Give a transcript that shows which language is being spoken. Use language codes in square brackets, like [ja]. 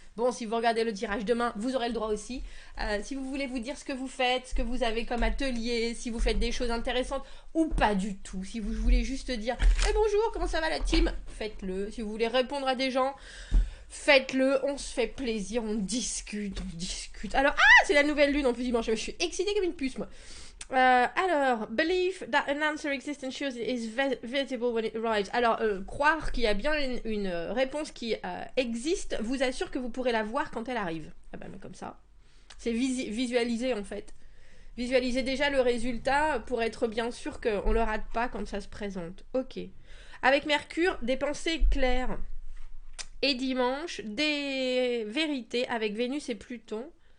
[fr] Bon, si vous regardez le tirage demain, vous aurez le droit aussi. Si vous voulez vous dire ce que vous faites, ce que vous avez comme atelier, si vous faites des choses intéressantes ou pas du tout, si vous voulez juste dire bonjour, comment ça va la team, faites-le. Si vous voulez répondre à des gens, faites-le. On se fait plaisir, on discute, on discute. Alors, c'est la nouvelle lune en plus dimanche. Je suis excitée comme une puce, moi. [en] Alors, believe that an answer exists and shows it is visible when it arrives. [fr] Alors, croire qu'il y a bien une réponse qui existe vous assure que vous pourrez la voir quand elle arrive. Ah ben, comme ça. C'est visualiser en fait. Visualiser déjà le résultat pour être bien sûr qu'on le rate pas quand ça se présente. Ok. Avec Mercure, des pensées claires. Et dimanche, des vérités avec Vénus et Pluton.